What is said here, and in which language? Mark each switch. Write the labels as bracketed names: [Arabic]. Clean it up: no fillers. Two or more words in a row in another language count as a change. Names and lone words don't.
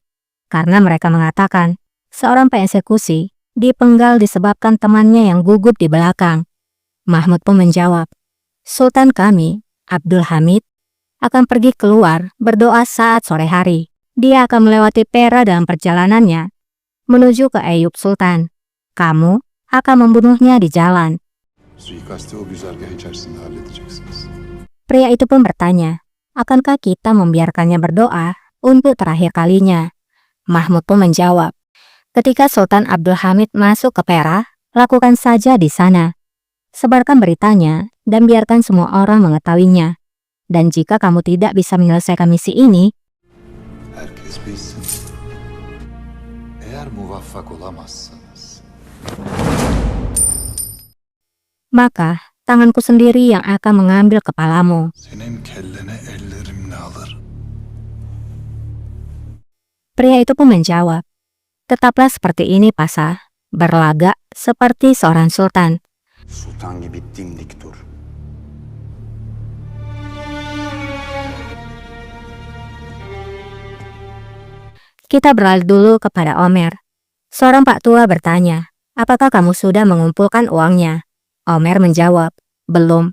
[Indonesian] Karena mereka mengatakan, seorang pengeksekusi dipenggal disebabkan temannya yang gugup di belakang." Mahmud pun menjawab, "Sultan kami, Abdul Hamid, akan pergi keluar berdoa saat sore hari. Dia akan melewati Pera dalam perjalanannya menuju ke Eyüp Sultan. Kamu akan membunuhnya di jalan." [Turkish] Suikasti o güzergah içerisinde halledeceksiniz. [Indonesian] Pria itu pun bertanya, "Akankah kita membiarkannya berdoa untuk terakhir kalinya?" Mahmud pun menjawab, "Ketika Sultan Abdul Hamid masuk ke Pera, lakukan saja di sana. Sebarkan beritanya dan biarkan semua orang mengetahuinya. Dan jika kamu tidak bisa menyelesaikan misi ini, [Turkish] Herkes bilsin. Eğer muvaffak olamazsanız [Indonesian] maka tanganku sendiri yang akan mengambil kepalamu." [Turkish] senin kellene ellerimle alır. [Indonesian] Pria itu pun menjawab, "Tetaplah seperti ini Pasha, berlagak seperti seorang sultan. [Turkish] Sultan gibi dimdik dur. [Indonesian] Kita beralih dulu kepada Omer. Seorang Pak Tua bertanya, apakah kamu sudah mengumpulkan uangnya? Omer menjawab, belum.